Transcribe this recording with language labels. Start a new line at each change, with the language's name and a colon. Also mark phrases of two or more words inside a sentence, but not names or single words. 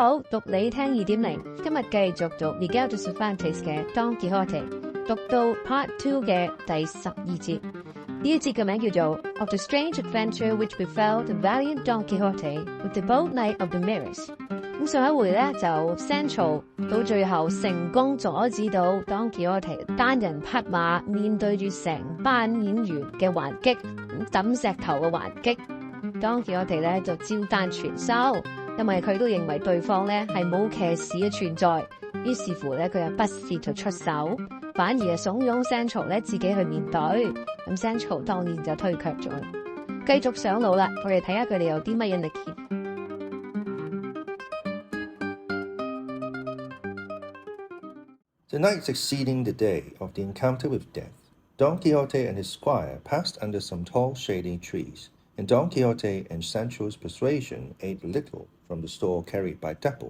Cantonese: 讀你聽2.0，今日繼續讀 Miguel de Cervantes 嘅 Don Quixote， 讀到 Part 2嘅第12節。呢一節嘅名叫做 Of the Strange Adventure Which Befell the Valiant Don Quixote with the Bold Knight of the Mirrors。咁上一回咧就 Sancho 到最後成功阻止到 Don Quixote 單人匹馬面對住成班演員嘅還擊，抌石頭嘅還擊。Don Quixote 咧就照單全收，因為佢都認為對方咧係冇騎士嘅存在，於是乎咧佢又不屑就出手，反而係慫恿 Sancho 咧自己去面對。咁 Sancho 當然就推卻咗。繼續上路啦，我哋睇下佢哋有啲乜嘢力見。
English: The night succeeding the day of the encounter with death, Don Quixote and his squire passed under some tall shady trees, and Don Quixote and Sancho's persuasion ate little from the store carried by Dapple.